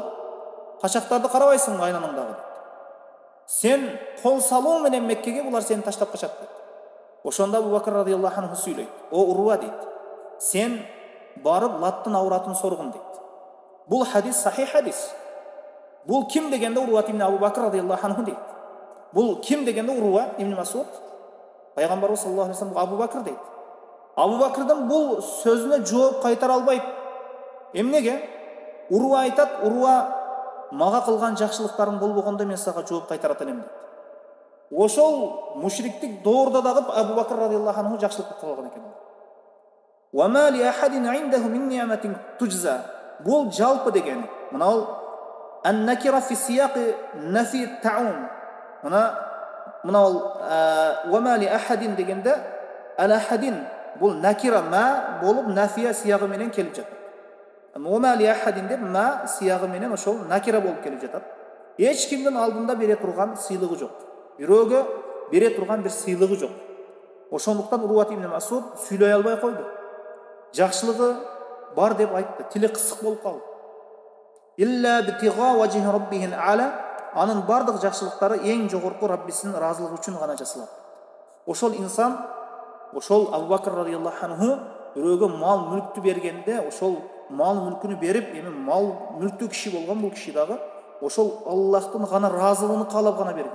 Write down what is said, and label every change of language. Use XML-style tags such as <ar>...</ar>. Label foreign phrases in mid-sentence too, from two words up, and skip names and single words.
<ky>Качактарды карабайсыңбы айланаңдагы? Сен кол салуу менен Меккеге булар сени таштап качат" дейт. Ошондо Абу Бакр радияллаху анху сүйлөйт: "О Урва" дейт, "Сен барып Латтын ауратын соргун" дейт. Бул хадис сахих хадис. Бул ким дегенде Урват ибн Абу Бакр радияллаху анху дейт. Бул ким дегенде Урва ибн Мас'уд пайгамбарыбыз саллаллаху алейхи вассалам Абу Бакр дейт. Абу Бакрдын бул сөзүнө жооп кайтара албайт. Эмнеге? Урва айтат: "Урва, мага кылган жакшылыктарың болбогондо мен сага жооп кайтарат элем" дейт. Ошол мушриктик доордо дагы Абу Бакр радияллаху анху жакшылык кылган экен.</ky> <ar>"وَلِأَحَدٍ عِندَهُ مِن نِّعْمَةٍ تُجْزَىٰ."</ar> <ky>Бул жалпы дегени. Мына ал</ky> <ar>النكرة في سياق النفي</ar> <ky>таум.</ky> <kk>Мына ал</kk> <ar>"ولأحد"</ar> <kk>дегенде ал-ахадин бұл накира ма болып нафия сияғы менен келіп жатады.</kk> <ky>Ума</ky> <ar>لأحد</ar> <ky>деп ма сияғы менен ошол накира болып келіп жатады.</ky> <kk>Ешкімнің алдында бере тұрған сыйлығы жоқ.</kk> <ky>Бирөөгө бере тұрған бір сыйлығы жоқ. Ошондуктан Урват ибн Масуд сүйлөй албай койду. Жакшылыгы бар деп айтты, тили кысык болуп калды.</ky> <ar>إلا ابتغاء وجه ربه الأعلى,</ar> <ky>анын бардык жакшылыктары эң жогорку Раббисинин ыраазылыгы үчүн гана жасалат. Ошол инсан, ошол Абу Бакр радиаллаху анху бирөөгө мал мүлктү бергенде, ошол мал мүлкүнү берип, эми мал мүлктүү киши болгон бул киши дагы ошол Аллахтын гана ыраазылыгын каалап гана берген.</ky>